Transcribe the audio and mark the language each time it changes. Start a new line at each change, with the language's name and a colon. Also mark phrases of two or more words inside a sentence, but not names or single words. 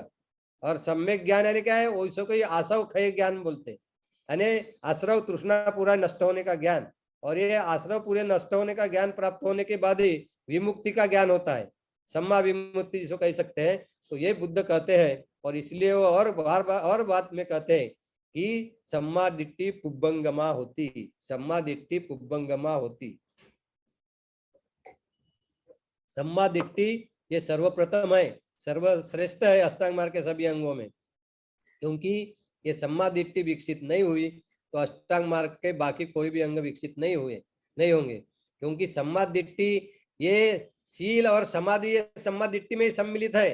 Hindi: और सम्यक ज्ञान यानी क्या है, वैसे कोई आसव क्षय ज्ञान बोलते, यानी आश्रव तृष्णा पूरा नष्ट होने का ज्ञान। और ये आश्रव पूरे नष्ट होने का ज्ञान प्राप्त होने के बाद ही विमुक्ति का ज्ञान होता है,
Pali: सम्मा विमुक्ति
Hindi: जिसको कह सकते हैं। तो ये बुद्ध कहते हैं, और इसलिए वो और बार बात में कहते हैं कि
Pali: सम्मा दिट्टि पुब्बंगमा
Hindi: होती,
Pali: सम्मा दिट्टि पुब्बंगमा
Hindi: होती।
Pali: सम्मा दिट्टि
Hindi: ये सर्वप्रथम है, सर्वश्रेष्ठ है अष्टांग मार्ग के सभी अंगों में, क्योंकि ये
Pali: सम्मा दिट्टि
Hindi: विकसित नहीं हुई तो अष्टांग मार्ग के बाकी कोई भी अंग विकसित नहीं होंगे। क्योंकि
Pali: सम्मा दिट्टि
Hindi: ये शील और समाधि, ये
Pali: सम्मा दिट्टि
Hindi: में सम्मिलित है।